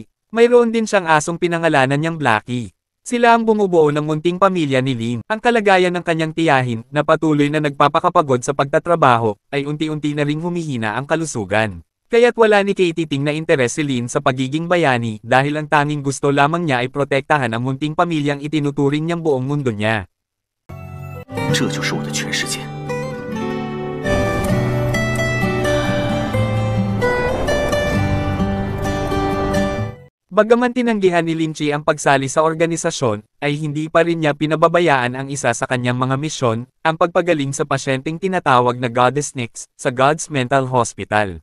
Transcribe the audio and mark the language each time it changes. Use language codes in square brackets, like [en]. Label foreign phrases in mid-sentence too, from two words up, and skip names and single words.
[tl] Mayroon din siyang asong pinangalanan niyang Blackie. Sila ang bumubuo ng munting pamilya ni Lin. Ang kalagayan ng kanyang tiyahin, na patuloy na nagpapakapagod sa pagtatrabaho, ay unti-unti na ring humihina ang kalusugan. Kaya't wala ni Katie na interes si Lin sa pagiging bayani dahil ang tanging gusto lamang niya ay protektahan ang munting pamilyang itinuturing niyang buong mundo niya. [zh] 这就是我的全世界。 [tl] Bagaman Bagaman tinanggihan ni Lin Chi ang pagsali sa organisasyon, ay hindi pa rin niya pinababayaan ang isa sa kanyang mga misyon, ang pagpagaling sa pasyenteng tinatawag na Goddess Nix, sa God's Mental Hospital.